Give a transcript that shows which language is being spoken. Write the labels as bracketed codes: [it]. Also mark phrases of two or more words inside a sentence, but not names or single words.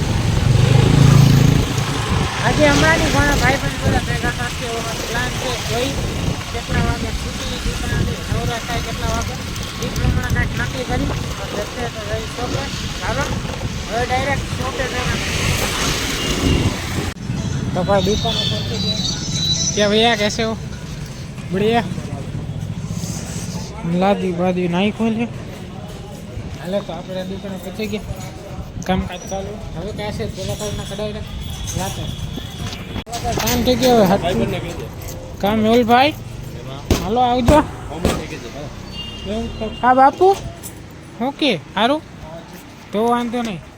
[gu] આજે હમણાંની ઘણા ભાઈબંધ બધા ભેગા સાથે એવો પ્લાન છે. જોઈ કેટલા વાગે છૂટી દુકાનથી નવરા થાય કેટલા વાગે એ પ્રમાણે કાંઈક નક્કી કરી જશે તો જઈ શોપે. ચાલો હવે ડાયરેક્ટ શોપે જવાનું. તો ભાઈ દુકાને પહોંચી ગયા. [hi] क्या भैया कैसे हो? बढ़िया. लादी बादी नहीं खोले. [gu] હાલે તો આપણે દુકાને પહોંચી ગયા. કામકાજ ચાલુ. હવે કહેશે પેલા કાલના કઢાઈ રાતે કામ થઈ ગયો. કામ મેહુલભાઈ હાલો આવજો. હા બાપુ ઓકે સારું તો વાંધો નહીં.